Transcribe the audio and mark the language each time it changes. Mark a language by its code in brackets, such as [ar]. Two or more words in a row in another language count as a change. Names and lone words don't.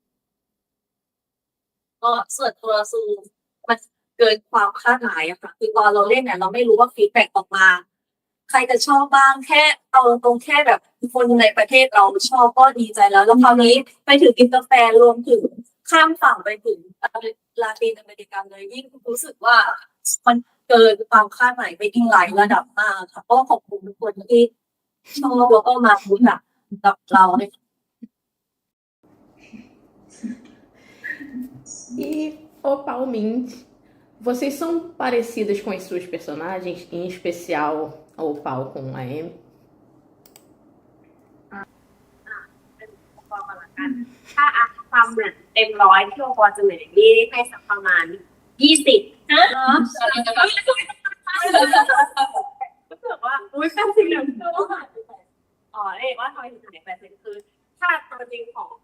[th] ๆก็ส่วนตัวซูมันเกินความคาดหมายอะค่ะคือตอนเราเล่นเนี่ยเราไม่รู้ว่าฟีดแบ็กออกมาใครจะชอบบ้างแค่เอาตรงแค่แบบคนในประเทศเราชอบก็ดีใจแล้วคราวนี้ไปถึงอินเตอร์แฟนรวมถึงข้ามฝั่งไปถึงลาตินอเมริกาเลยยิ่งรู้สึกว่ามันเกินความคาดหมายไปอีกหลายระดับมากค่ะก็ขอบคุณทุกคนที่ชอบแล้วก็มาพูดกับเราเลย [pt] E, Opalmente, vocês são parecidas com as suas personagens, em especial a Opal com a Amy? [th] ปอก่อนละกัน ถ้าความเหมือนเต็ม100ที่โอปอจะเหมือนอย่างนี้ให้สักประมาณ20นะเนาะรู้สึกว่าอุ้ย80เลยเรียกว่าทำไมถึงไหน80คือถ้าตัวจริงของโอ